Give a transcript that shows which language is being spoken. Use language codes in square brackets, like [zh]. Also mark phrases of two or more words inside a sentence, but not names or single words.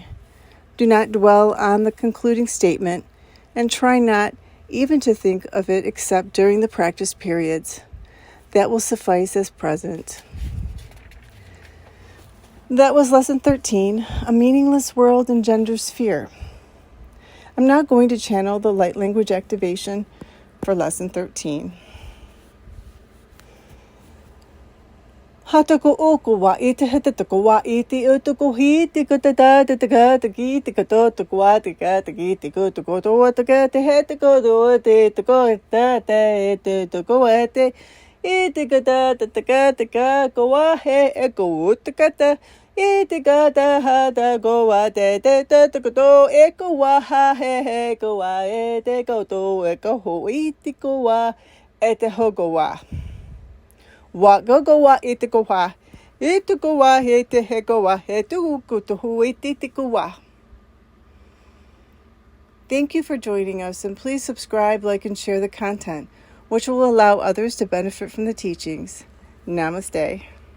[en] Do not dwell on the concluding statement and try not even to think of it except during the practice periods. That will suffice as present. That was Lesson 13, A Meaningless World Engenders Fear. I'm now going to channel the light language activation for Lesson 13. Hatako oko wa ite hetatako wa ite utoko hiti kutata tataka taki tikato tukwa tika taki tiko tuko to taka te hetako do te tuko ta te tuko ete itikata tataka taka kowa he eko utakata itikata hata gowa te tuko eko wa ha he gowa ete koto eko ho itiko wa ete hogowa. Wa go wa itiko wa itiko wa hete heko wa hetu kuto hu itiko wa. Thank you for joining us, and please subscribe, like, and share the content, which will allow others to benefit from the teachings. Namaste.